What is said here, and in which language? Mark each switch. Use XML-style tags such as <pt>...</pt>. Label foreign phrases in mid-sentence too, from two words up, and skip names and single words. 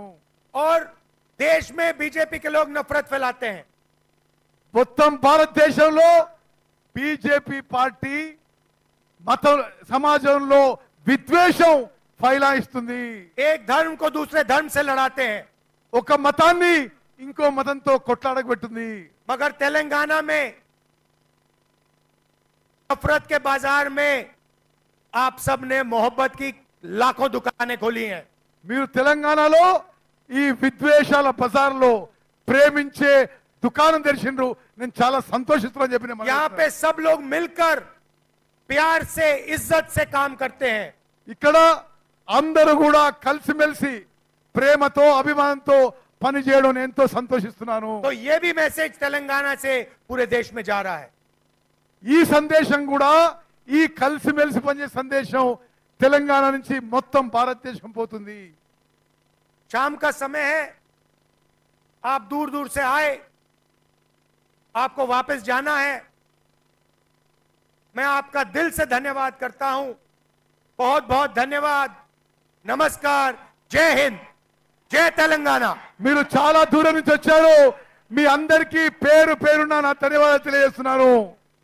<hi>और देश में बीजेपी के लोग नफरत फैलाते हैं।</hi> <te>మొత్తం భారతదేశంలో బీజేపీ పార్టీ సమాజంలో విద్వేషం ఫైలాయిస్తుంది.</te> <hi>एक धर्म को दूसरे धर्म से लड़ाते हैं।</hi> <te>ఒక మతాన్ని ఇంకో మతంతో కొట్లాడబెట్టింది.</te> <hi>मगर तेलंगाना में नफरत के बाजार में आप सब ने मोहब्बत की लाखों दुकानें खोली हैं।</hi> <te>మీరు తెలంగాణలో ఈ విద్వేషాల బజార్లో ప్రేమించే దుకాణం తెరిచిండ్రు. నేను చాలా సంతోషిస్తున్నాను చెప్పి నేను</te> <hi>यहाँ पे सब लोग मिलकर प्यार से इज्जत से काम करते हैं।</hi> <te>ఇక్కడ అందరూ కూడా కలిసిమెలిసి ప్రేమతో అభిమానంతో పని చేయడం నేను ఎంతో సంతోషిస్తున్నాను.</te> <hi>तो ये भी मैसेज तेलंगाना से पूरे देश में जा रहा है।</hi> <te>ఈ సందేశం కూడా ఈ కలిసిమెలిసి పనిచేసే సందేశం తెలంగాణ నుంచి మొత్తం భారతదేశం పోతుంది.</te> <hi>शाम का समय है, आप दूर दूर से आए, आपको वापस जाना है। मैं आपका दिल से धन्यवाद करता हूं। बहुत बहुत धन्यवाद। नमस्कार। जय हिंद, जय तेलंगाना।</hi> <te>మీరు చాలా దూరం నుంచి వచ్చారు. మీ అందరికీ పేరు పేరున నా ధన్యవాదాలు తెలియజేస్తున్నాను.</te>